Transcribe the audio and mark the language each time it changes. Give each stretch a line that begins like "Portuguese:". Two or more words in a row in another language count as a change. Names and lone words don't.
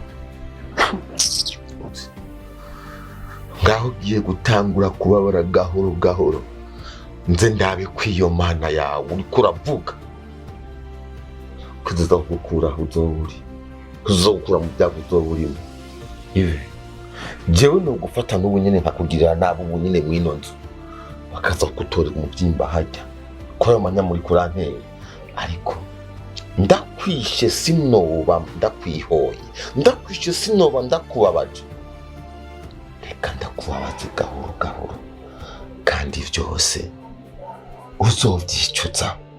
Rundi: ngaho ugiye gutangura kubabara gahoro gahoro nze ndabe kw'iyo Mana yawe uriko uravuga kuzoza gukura aho uzoburi kuzokura mu byago uzoburimo. Ive jewe no gufata n'ubu nyene nkakugirira nabo ubu nyene mwino nzu bakaza kutorera umubyimba hajya ko ayo manya muri kuranteye ariko ndakwishe sinoba ndakwihoye ndakwishe sinoba ndakubabaje. Reka ndakubabaze gahoro gahoro kandi byose uzovyicuza.